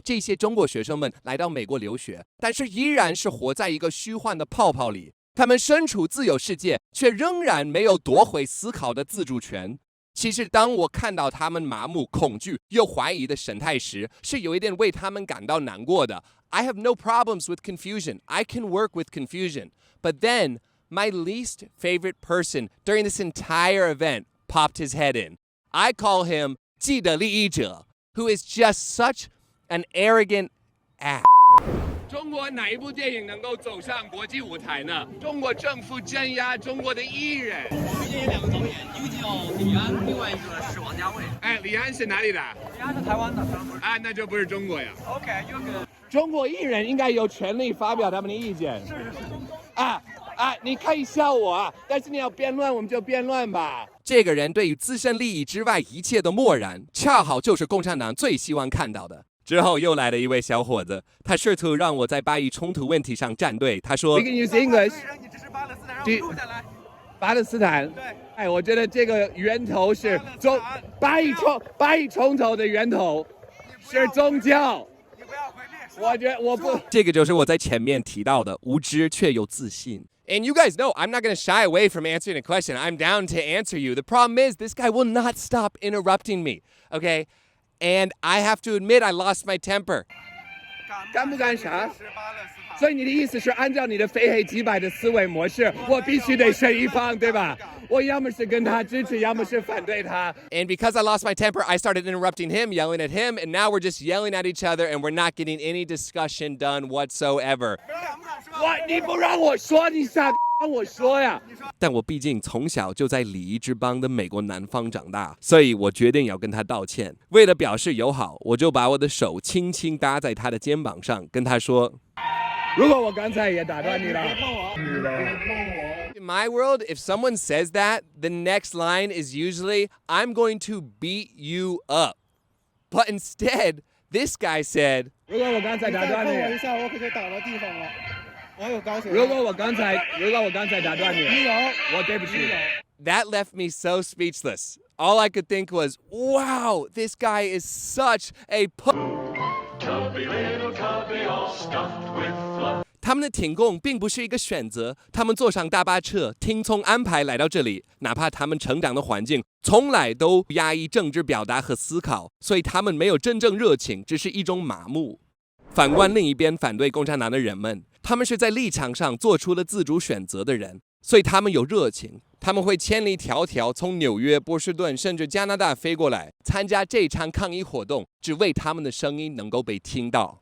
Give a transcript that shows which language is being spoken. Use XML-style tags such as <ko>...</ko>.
<zh>这些中国学生们来到美国留学，但是依然是活在一个虚幻的泡泡里。他们身处自由世界，却仍然没有夺回思考的自主权。其实，当我看到他们麻木、恐惧又怀疑的神态时，是有一点为他们感到难过的。</zh> <en>I have no problems with confusion. I can work with confusion. But then, my least favorite person during this entire event popped his head in. I call him</en> <zh>既得利益者</zh> <en>who is just such an arrogant ass.</en> <zh>中国哪一部电影能够走上国际舞台呢？中国政府镇压中国的艺人。最近有2个导演，一个叫李安，另外一个是王家卫。哎，李安是哪里的？李安是台湾的。啊，那就不是中国呀。 OK， 有个中国艺人应该有权利发表他们的意见。是。你可以笑我啊，但是你要辩论，我们就辩论吧。这个人对于自身利益之外一切的漠然，恰好就是共产党最希望看到的。之后又来了一位小伙子，他试图让我在巴以冲突问题上站队。他说</zh> <en>：“We can use English。”</en> <zh>你支持巴勒斯坦，让我录下来。巴勒斯坦。对。哎，我觉得这个源头是巴以冲突的源头是宗教。你不要回避。我觉得我不。这个就是我在前面提到的无知却又自信。</zh> <en>And you guys know I'm not going to shy away from answering a question. I'm down to answer you. The problem is this guy will not stop interrupting me. Okay? And I have to admit I lost my temper.</en> <zh>干不干啥？所以你的意思是按照你的非黑即白的思维模式，我必须得选一方，对吧？我要么是跟他支持，要么是反对他。</zh> <en>And because I lost my temper, I started interrupting him, yelling at him, and now we're just yelling at each other, and we're not getting any discussion done whatsoever.</en> <zh>你不让我说，你傻逼。让我说呀！但我毕竟从小就在礼仪之邦的美国南方长大，所以我决定要跟他道歉。为了表示友好，我就把我的手轻轻搭在他的肩膀上，跟他说：“如果我刚才也打断你了。”</zh> <en>In my world, if someone says that, the next line is usually, "I'm going to beat you up." But instead, this guy said,</en> <zh>如果我刚才打断你，我一下，我可就打到地方了。如果我刚才打断你，我对不起。</zh> <en>That left me so speechless. All I could think was, wow, this guy is such a Chubby little tubby all stuffed with fluff.</en> <zh>他们的挺共并不是一个选择，他们坐上大巴车，听从安排来到这里，哪怕他们成长的环境从来都压抑政治表达和思考，所以他们没有真正热情，只是一种麻木。反观另一边反对共产党的人们，他们是在立场上做出了自主选择的人，所以他们有热情，他们会千里迢迢从纽约、波士顿甚至加拿大飞过来参加这场抗议活动，只为他们的声音能够被听到。</zh>